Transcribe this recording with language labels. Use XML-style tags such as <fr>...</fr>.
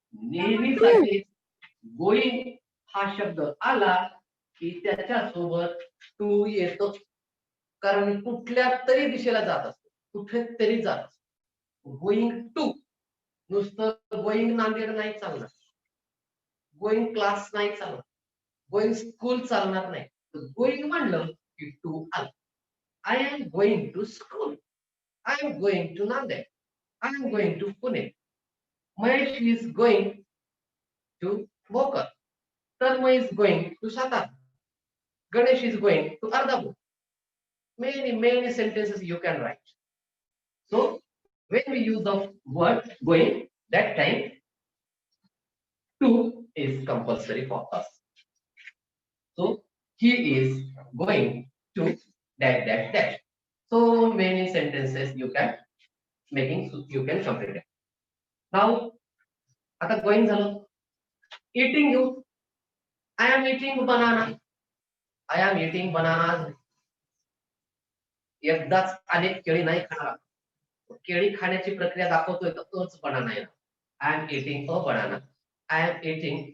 <mr>नेहमीसाठी गोइंग हा शब्द आला की त्याच्यासोबत टू येतो, कारण कुठल्या तरी दिशेला जात असतो, कुठेतरी जात असतो. गोइंग टू, नुसतं गोइंग नांदेड नाही चालणार, गोइंग क्लास नाही चालणार, गोइंग स्कूल चालणार नाही. गोइंग म्हणलं की टू आला.</mr> <en>I am going to school, I am going to Nanded, I am going to Pune, Mahesh is going to Bhokar, Tanmay is going to Satara, Ganesh is going to Ardapur. Many sentences you can write. So when we use the word going, that time to is compulsory for us. So he is going to dash dash dash. So many sentences you can complete it.</en> <mr>Now आता going झालं.</mr> <en>eating</en> <mr>घेऊ,</mr> <en>I am eating banana, I am eating banana.</en> <mr>एकदाच अनेक केळी नाही खाणार, केळी खाण्याची प्रक्रिया दाखवतोय तर तोच बनाना आहे.</mr> <en>I am eating a banana, I am eating</en>